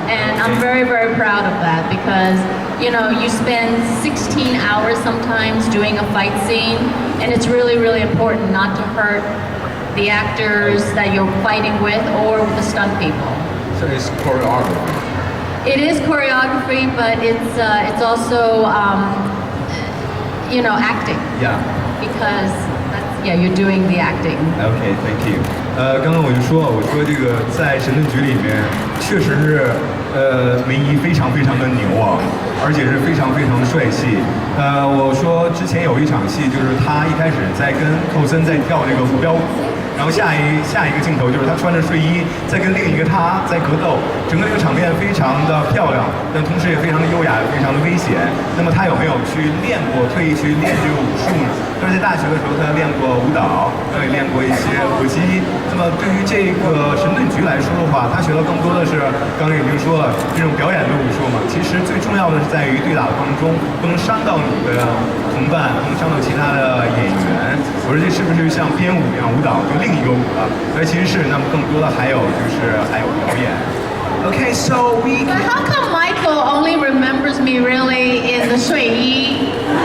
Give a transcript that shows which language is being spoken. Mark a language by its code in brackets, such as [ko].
[en] And I'm very, very proud of that because, you know, you spend 16 hours sometimes doing a fight scene, and it's really, really important not to hurt the actors that you're fighting with or the stunt people. So it's choreography. It is choreography, but it's also you know, acting. Yeah. Because you're doing the acting. Okay, thank you. [zh] 刚刚我说这个在神盾局里面确实是梅姨非常非常的牛啊，而且是非常非常帅气。我说之前有一场戏，就是他一开始在跟寇森在跳这个浮标舞，然后下一个镜头就是他穿着睡衣在跟另一个他在格斗，整个这个场面非常的漂亮，但同时也非常的优雅，非常的危险。那么他有没有去练过，特意去练这个武术呢？但是在大学的时候，他练过舞蹈，也练过一些搏击。那么对于这个神盾局来说的话，他学的更多的是刚才已经说了这种表演的武术嘛。其实最重要的是在于对打的过程中不能伤到你的同伴，不能伤到其他的演员。我说这是不是像编舞一样，舞蹈就另一个舞了？其实是，那么更多的还有表演。 [en] Okay, so we. But how come Michael only remembers me really in the 睡衣?